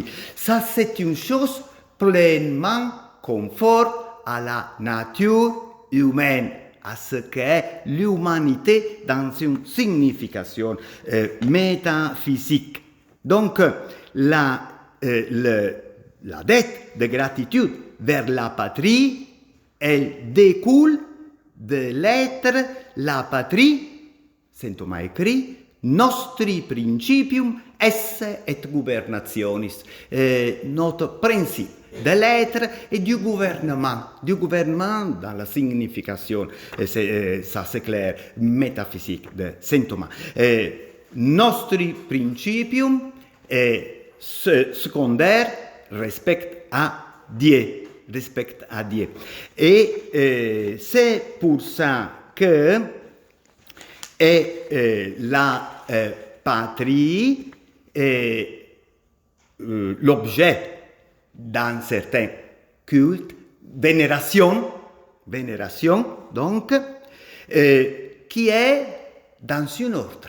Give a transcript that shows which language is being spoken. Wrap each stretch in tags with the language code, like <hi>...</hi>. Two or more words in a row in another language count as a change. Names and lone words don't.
<fr>Ça, c'est une chose pleinement conforme à la nature humaine, à ce qu'est l'humanité dans une signification métaphysique. Donc, la dette de gratitude vers la patrie, elle découle de l'être la patrie, Saint Thomas écrit,</fr> <la>nostri principium esse et governationis,</la> <fr>notre principe de l'être et du gouvernement dans la signification, ça c'est clair, métaphysique de Saint Thomas.</fr> <la>Nostri principium</la> <fr>est secondaire, respect à Dieu. Et c'est pour ça que la patrie est l'objet d'un certain culte, vénération donc, qui est dans un ordre.</fr>